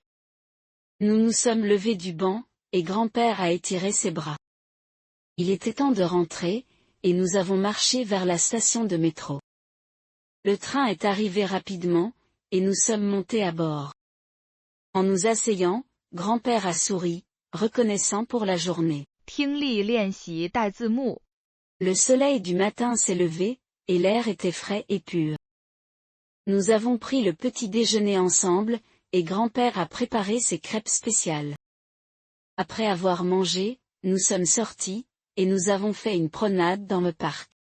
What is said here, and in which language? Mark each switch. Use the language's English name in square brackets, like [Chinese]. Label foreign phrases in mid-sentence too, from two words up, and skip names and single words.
[French] Nous nous sommes levés du banc, et grand-père a étiré ses bras. Il était temps de rentrer, et nous avons marché vers la station de métro. Le train est arrivé rapidement, et nous sommes montés à bord. En nous asseyant, grand-père a souri, reconnaissant pour la journée. [Chinese] 听力练习带字幕。 [French] Le soleil du matin s'est levé, et l'air était frais et pur. Nous avons pris le petit déjeuner ensemble, et grand-père a préparé ses crêpes spéciales. Après avoir mangé, nous sommes sortis, et nous avons fait une promenade dans le parc.